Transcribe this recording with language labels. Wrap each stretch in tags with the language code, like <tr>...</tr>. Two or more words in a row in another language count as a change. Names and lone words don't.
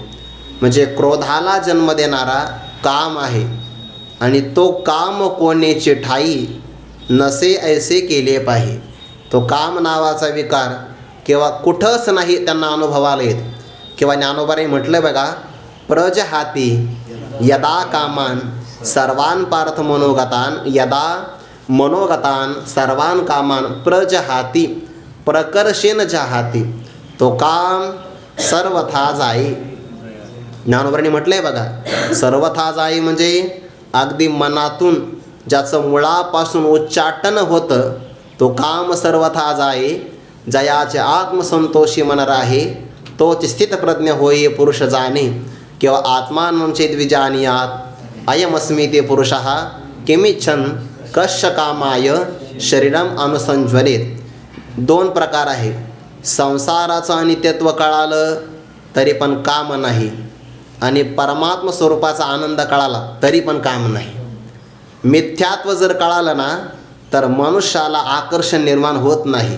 <mr>म्हणजे क्रोधाला जन्म देणारा काम आहे. आणि तो काम कोणेचे ठाई नसे ऐसे केले पाहिजे. तो काम नावाचा विकार किंवा कुठंच नाही त्यांना अनुभवाला येत. किंवा ज्ञानोबाने म्हटलं बघा,</mr> <sa>प्रजहाती यदा कामान सर्वान पार्थ मनोगतान. यदा मनोगतान सर्वान कामान प्रजहाती प्रकर्षेन जहाती.</sa> <mr>तो काम सर्वथा जाई. ज्ञानोबाने म्हटलंय बघा, सर्वथा जाई म्हणजे अगदी मनातून ज्याचं मुळापासून उच्चाटन होतं तो काम सर्वथा जाई. जयाचे आत्मसंतोषी मन राहे तोच स्थितप्रज्ञ होई पुरुष जाणे.</mr> <sa>किंवा आत्मानं चेद्विजानीयात अयमस्मी ते पुरुषः किमिच्छन् कश्य कामाय शरीरम अनुसंज्वलेत.</sa> <mr>2 प्रकार आहे. संसाराचं अनित्यत्व कळालं तरी पण काम नाही, आणि परमात्म स्वरूपाचा आनंद कळाला तरी पण काम नाही. मिथ्यात्व जर कळालं ना तर मनुष्याला आकर्षण निर्माण होत नाही.</mr>